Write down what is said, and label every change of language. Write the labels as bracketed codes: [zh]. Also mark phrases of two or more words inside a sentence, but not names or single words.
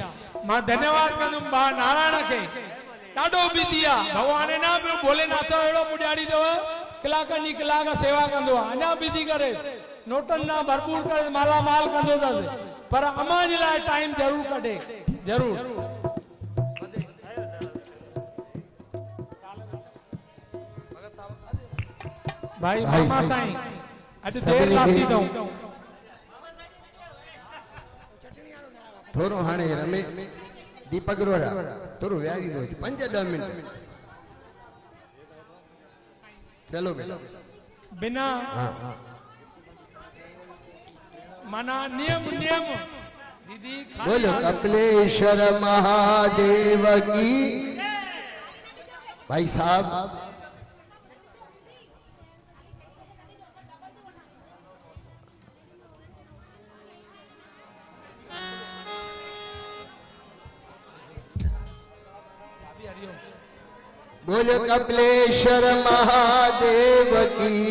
[sd] मां धन्यवाद कंदुमि भाउ नारायण खे ॾाढो बिज़ी आहे भॻवान ना पियो भोलेनाथ अहिड़ो पुॼाड़ी अथव कलाकनि जी कलाक सेवा कंदो आहे अञा बिज़ी करे नोटनि ना भरपूर करे मालामाल कंदो अथसि पर अम्मा जे लाइ टाइम ज़रूरु कढे ज़रूरु। भाई मामा साईं अॼु देर लाथी अथऊं थोरो हाणे रमे दीपक रोड़ा थोरो विहारी दो 5-10 मिनट चलो बेटा बिना हाँ हाँ माना नियम नियम दीदी [hi] बोलो कपिलेश्वर महादेव की भाई साहब बोलो कपिलेश्वर महादेव की